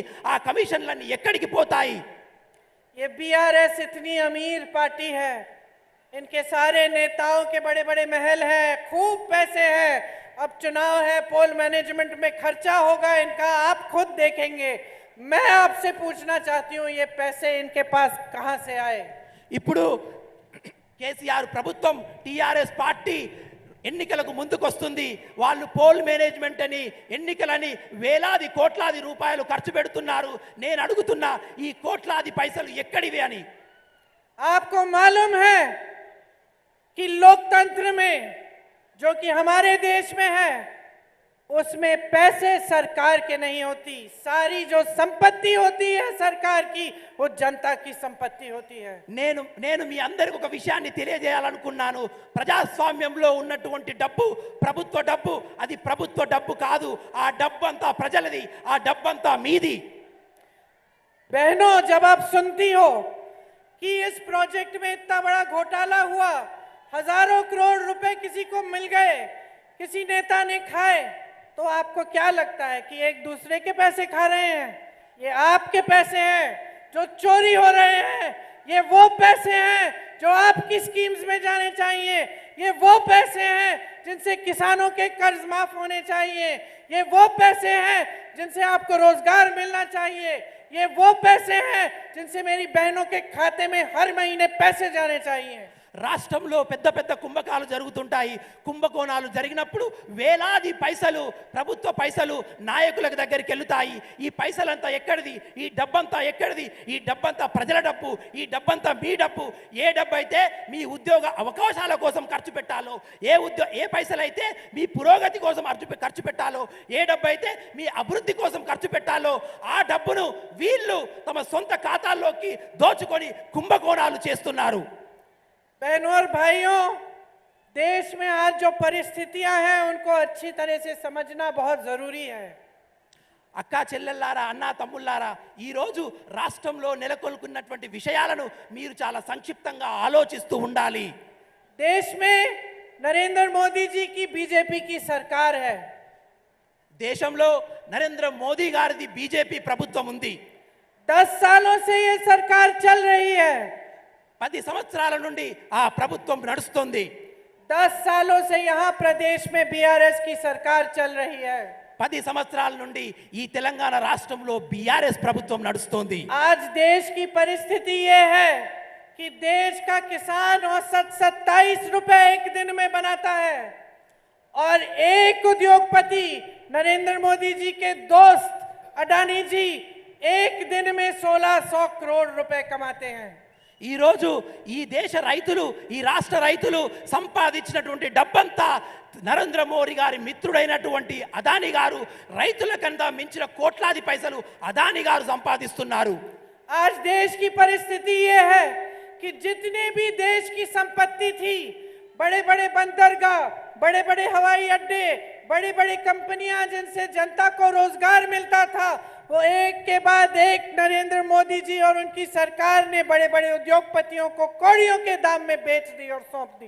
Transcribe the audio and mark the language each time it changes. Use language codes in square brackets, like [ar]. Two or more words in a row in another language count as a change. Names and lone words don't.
[te] ఆ కమిషన్లన్నీ ఎక్కడికి పోతాయి? [hi] ये बीआरएस इतनी अमीर पार्टी है, इनके सारे नेताओं के बड़े बड़े महल हैं, खूब पैसे हैं. अब चुनाव है, [en] poll management [hi] में खर्चा होगा इनका, आप खुद देखेंगे. मैं आपसे पूछना चाहती हूँ, ये पैसे इनके पास कहाँ से आए? [te] ఇప్పుడు కేసీఆర్ ప్రభుత్వం, టిఆర్ఎస్ పార్టీ ఎన్నికలకు ముందుకొస్తుంది. వాళ్ళు [en] poll management [te] అని, ఎన్నికలని వేలాది కోట్లాది రూపాయలు ఖర్చు పెడుతున్నారు. నేను అడుగుతున్నా, ఈ కోట్లాది పైసలు ఎక్కడివి అని. [hi] आपको मालूम है कि लोकतंत्र में, जो कि हमारे देश में है, उसमें पैसे सरकार के नहीं होती. सारी जो संपत्ति होती है सरकार की, वो जनता की संपत्ति होती है. [te] నేను మీ అందరికి ఒక విషయాన్ని తెలియజేయాలనుకున్నాను. ప్రజాస్వామ్యంలో ఉన్నటువంటి డబ్బు ప్రభుత్వ డబ్బు. అది ప్రభుత్వ డబ్బు కాదు. ఆ డబ్బు అంతా ప్రజలది, ఆ డబ్బు అంతా మీది. [hi] बहनों, जब आप सुनती हो कि इस प्रोजेक्ट में इतना बड़ा घोटाला हुआ, हजारों करोड़ रुपए किसी को मिल गए, किसी नेता ने खाए, तो आपको क्या लगता है कि एक दूसरे के पैसे खा रहे हैं? ये आपके पैसे हैं जो चोरी हो रहे हैं. ये वो पैसे हैं जो आपकी स्कीम्स में जाने चाहिए. ये वो पैसे हैं जिनसे किसानों के कर्ज माफ होने चाहिए. ये वो पैसे हैं जिनसे आपको रोजगार मिलना चाहिए. ये वो पैसे हैं जिनसे मेरी बहनों के खाते में हर महीने पैसे जाने चाहिए. [te] రాష్ట్రంలో పెద్ద పెద్ద కుంభకాలు జరుగుతుంటాయి. కుంభకోణాలు జరిగినప్పుడు వేలాది పైసలు, ప్రభుత్వ పైసలు నాయకుల దగ్గరికి వెళ్తాయి. ఈ పైసలంతా ఎక్కడిది? ఈ డబ్బంతా ఎక్కడిది? ఈ డబ్బంతా ప్రజల డబ్బు. ఈ డబ్బంతా మీ డబ్బు. ఏ డబ్బు అయితే మీ ఉద్యోగ అవకాశాల కోసం ఖర్చు పెట్టాలో, ఏ పైసలు అయితే మీ పురోగతి కోసం ఖర్చు పెట్టాలో, ఏ డబ్బు అయితే మీ అభివృద్ధి కోసం ఖర్చు పెట్టాలో, ఆ డబ్బును వీళ్ళు తమ సొంత ఖాతాల్లోకి దోచుకొని కుంభకోణాలు చేస్తున్నారు. [hi] बहनों और भाइयों, देश में आज जो परिस्थितियां हैं उनको अच्छी तरह से समझना बहुत जरूरी है. [te] అక్కా చెల్లెల్లారా, అన్నా తమ్ముళ్ళారా, ఈరోజు రాష్ట్రంలో నెలకొల్పున్నటువంటి విషయాలను మీరు చాలా సంక్షిప్తంగా ఆలోచిస్తూ ఉండాలి. [hi] देश में नरेंद्र मोदी जी की बीजेपी की सरकार है. [te] దేశంలో నరేంద్ర మోదీ గారిది బీజేపీ ప్రభుత్వం ఉంది. [hi] 10 सालों से ये सरकार चल रही है. [te] 10 సంవత్సరాల నుండి ఆ ప్రభుత్వం నడుస్తుంది. [hi] 10 सालों से यहाँ प्रदेश में बीआरएस की सरकार चल रही है. [te] 10 సంవత్సరాల నుండి ఈ తెలంగాణ రాష్ట్రంలో బీఆర్ఎస్ ప్రభుత్వం నడుస్తుంది. [hi] आज देश की परिस्थिति ये है कि देश का किसान औसत 27 रुपए एक दिन में बनाता है, और एक उद्योगपति नरेंद्र मोदी जी के दोस्त अडानी जी एक दिन में 1600 करोड़ रुपए कमाते हैं। [te] ఈ రోజు ఈ దేశ రైతులు, ఈ రాష్ట్ర రైతులు సంపాదించినటువంటి డబ్బంతా నరేంద్ర మోడీ గారి మిత్రుడైనటువంటి అదానీ గారు రైతుల కన్నా మించిన కోట్లాది పైసలు అదానీ గారు సంపాదిస్తున్నారు। [hi] आज देश की परिस्थिति ये है कि जितने भी देश की संपत्ति थी, बड़े बड़े बंदरगाह, बड़े बड़े हवाई अड्डे, बड़ी बड़ी कंपनियां जिनसे जनता को रोजगार मिलता था, वो एक के बाद एक नरेंद्र मोदी जी और उनकी सरकार ने बड़े बड़े उद्योगपतियों को कौड़ियों के दाम में बेच दी और सौंप दी।